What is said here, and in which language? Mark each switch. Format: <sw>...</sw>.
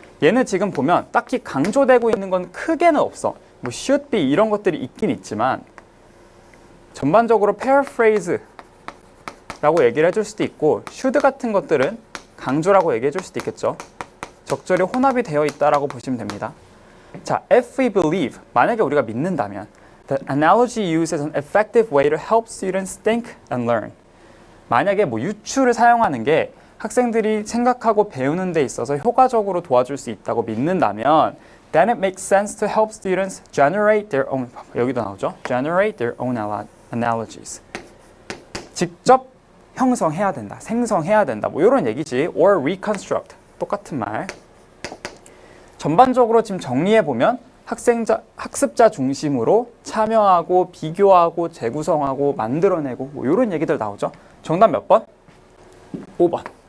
<ko>얘는 지금 보면 딱히 강조되고 있는 건 크게는 없어. 뭐 should be 이런 것들이 있긴 있지만 전반적으로 paraphrase라고 얘기를 해줄 수도 있고 should 같은 것들은 강조라고 얘기해 줄 수도 있겠죠. 적절히 혼합이 되어 있다라고 보시면 됩니다.</ko> <en>자, if we believe,</en> <ko>만약에 우리가 믿는다면</ko> <en>that analogy used as an effective way to help students think and learn.</en> <ko>만약에 뭐 유추를 사용하는 게 학생들이 생각하고 배우는 데 있어서 효과적으로 도와줄 수 있다고 믿는다면</ko> <en>then it makes sense to help students generate their own,</en> <ko>여기도 나오죠.</ko> <en>generate their own analogies.</en> <ko>직접 형성해야 된다, 생성해야 된다, 뭐 이런 얘기지.</ko> <en>or reconstruct,</en> <ko>똑같은 말. 전반적으로 지금 정리해보면 학습자 중심으로 참여하고 비교하고 재구성하고 만들어내고 뭐 이런 얘기들 나오죠. 정답 몇 번? 5번.</ko>